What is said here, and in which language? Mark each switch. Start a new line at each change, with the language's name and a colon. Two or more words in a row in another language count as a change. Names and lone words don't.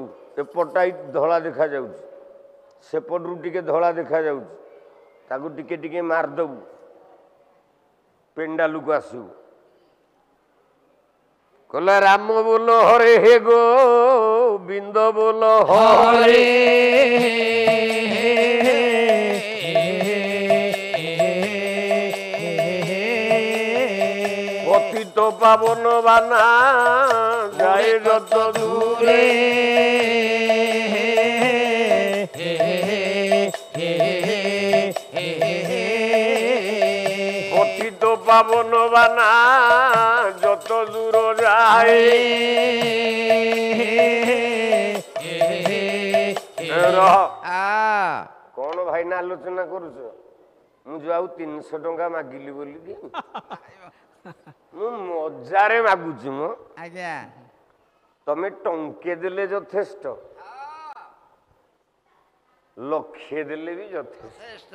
Odia: ଏପଟଟା ଧଳା ଦେଖାଯାଉଛି, ସେପଟରୁ ଟିକେ ଧଳା ଦେଖାଯାଉଛି, ତାକୁ ଟିକେ ଟିକେ ମାରିଦବୁ, ପେଣ୍ଡାଲୁକୁ ଆସିବୁ। କହିଲା ରାମ ବୋଲ ହରେ, ହେ ଗୋବିନ୍ଦ ବୋଲ ହରେ, ପତିତ ପାବନ ବାନା ଯାୟ ଯତ ଦୂରେ ପତିତ ପାବନ ବାନା ଯତ ଦୂର ଯାୟ କଣ ଭାଇନା ଆଲୋଚନା କରୁଛ? ମୁଁ ଯୋଉ ଆଉ 300 ଟଙ୍କା ମାଗିଲି ବୋଲିକି ମୁଁ ମଜାରେ ମାଗୁଛି ମୋ ଆଜ୍ଞା ତମେ ଟଙ୍କେ ଦେଲେ ଯଥେଷ୍ଟ ଲକ୍ଷେ ଦେଲେ ବି ଯଥେଷ୍ଟ।